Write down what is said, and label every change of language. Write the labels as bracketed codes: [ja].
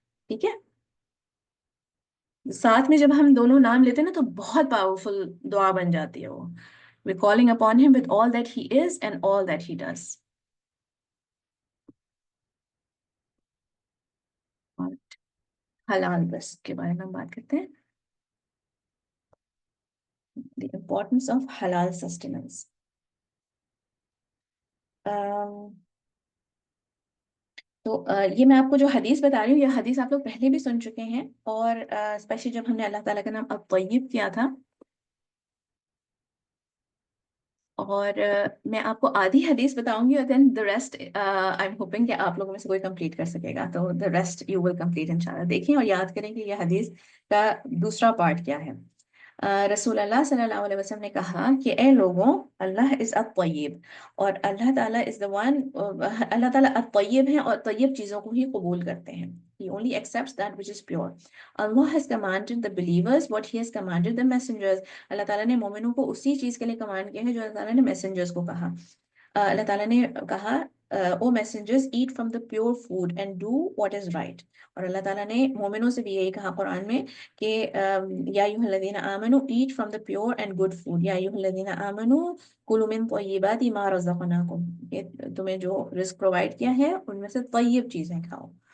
[ur] ٹھیک ہے، ساتھ میں جب ہم دونوں نام لیتے ہیں نا تو بہت پاورفل دعا بن جاتی ہے وہ. [en] we're calling upon him with all that he is and all that he does. [ur] اور حلال رزق کے بارے میں ہم بات کرتے ہیں. [en] the importance of halal sustenance. [ur] تو یہ میں آپ کو جو حدیث بتا رہی ہوں، یہ حدیث آپ لوگ پہلے بھی سن چکے ہیں، اور اسپیشلی جب ہم نے اللہ تعالیٰ کا نام الطیب کیا تھا. اور میں آپ کو آدھی حدیث بتاؤں گی، اور [en] then the rest I am hoping [ur] کہ آپ لوگوں میں سے کوئی کمپلیٹ کر سکے گا. تو [en] the rest you will complete [ur] انشاءاللہ. دیکھیں اور یاد کریں کہ یہ حدیث کا دوسرا پارٹ کیا ہے. رسول اللہ صلی اللہ علیہ وسلم نے کہا کہ اے لوگوں، اللہ از الطیب، اور اللہ تعالیٰ از the one، اللہ تعالیٰ الطیب ہیں اور طیب چیزوں کو ہی قبول کرتے ہیں. [en] He only accepts that which is pure. Allah has commanded the believers what he has commanded the messengers. [ur] اللہ تعالیٰ نے مومنوں کو اسی چیز کے لیے کمانڈ کیا ہے جو اللہ تعالیٰ نے میسنجرز کو کہا. اللہ تعالیٰ نے کہا [en] O messengers eat from the pure food and do what is right. [ur] اور اللہ تعالیٰ نے مومنوں سے بھی یہی کہا قرآن میں کہ [ar] یا ایھا الذین آمنوا [en] eat from the pure and good food, [ar] یا ایھا الذین آمنوا کلوا من طیبات ما رزقناکم، [ur] کہ تمہیں جو رزق پرووائڈ کیا ہے ان میں سے طیب چیزیں کھاؤ.